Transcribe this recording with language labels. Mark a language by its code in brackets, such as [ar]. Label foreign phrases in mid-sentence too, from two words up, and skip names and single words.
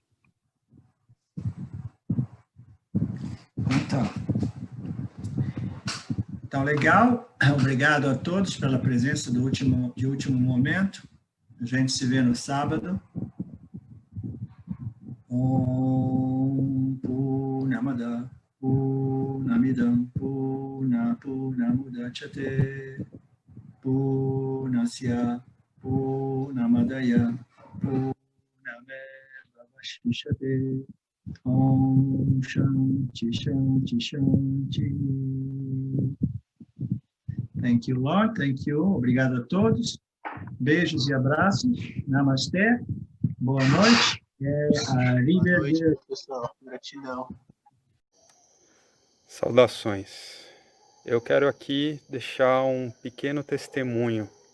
[pt] Então, Então, legal. Obrigado a todos pela presença de último momento. A gente se vê no sábado. [sa] ॐ पूर्णमदः पूर्णमिदं पूर्णात् पूर्णमुदच्यते पूर्णस्य पूर्णमादाय पूर्णमेवावशिष्यते ॐ शान्तिः शान्तिः शान्तिः Shanti. [en] Thank you, Lord. Thank you. [pt] Obrigado a todos. Beijos e abraços. Namastê. Boa noite. Boa noite, pessoal. Gratidão. Saudações. Eu quero aqui deixar um pequeno testemunho.